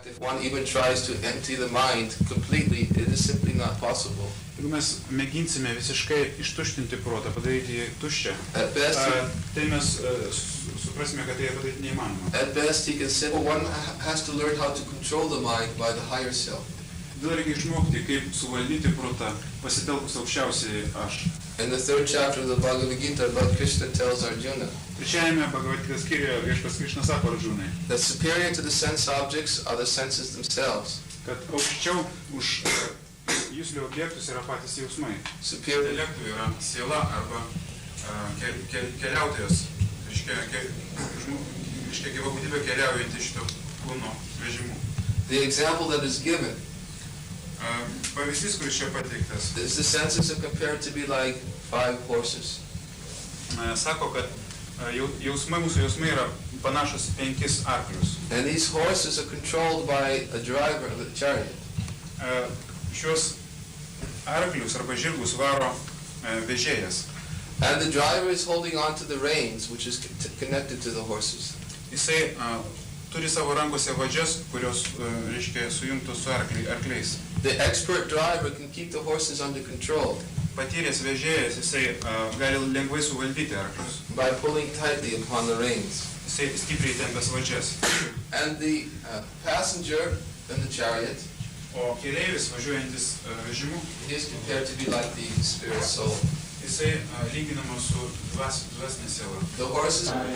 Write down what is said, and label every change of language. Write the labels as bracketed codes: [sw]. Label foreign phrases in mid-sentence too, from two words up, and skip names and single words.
[en] if one even tries to empty the mind completely, it is simply not possible. [lt] Jeigu mes mėginsime visiškai ištuštinti protą, padaryti jį tuščią, tai mes suprasime, kad tai padaryti neįmanoma. [en] At best, he can say, well, one has to learn how to control the mind by the higher self. [lt] Todėl reikia išmokti, kaip suvaldyti protą, pasitelkus aukščiausiai aš. [en] In the 3rd chapter of the Bhagavad Gita, Lord Krishna tells Arjuna, [lt] Trečiajame Bhagavad Gita skyriuje Viešpats Krišna sako Arjunai, [en] that superior to the sense objects are the senses themselves. [lt] Kad aukščiau už juslių objektus yra patys jausmai. [en] Superior [lt] Intelektų yra siela arba keliautojas, reiškia gyva būtybė keliaujanti šito kūno vežimu. [en] The example that is given [lt] Pavyzdys, kuris čia pateiktas, [en] is the senses are compared to be like 5 horses. [lt] Sako, kad mūsų jausmai yra panašus 5 arklius. [en] And these horses are controlled by a driver of the chariot. [lt] Šios arklius arba žirgus varo vežėjas. [en] And the driver is holding on to the reins, which is connected to the horses. [lt] Jisai turi savo rankose vadžias, kurios, reiškia, sujungtos su arkliais. [en] The expert driver can keep the horses under control. [lt] Patyręs vežėjas, jisai gali lengvai suvaldyti arklius. [en] By pulling tightly upon the reins. [lt] Jisai stipriai tempęs vadžias. [en] And the passenger in the chariot, [lt] O keleivis važiuojantis vežimu, [en] is compared to be like the spirit soul. [lt] Jisai lyginamas su dvasinė siela. [en] The horses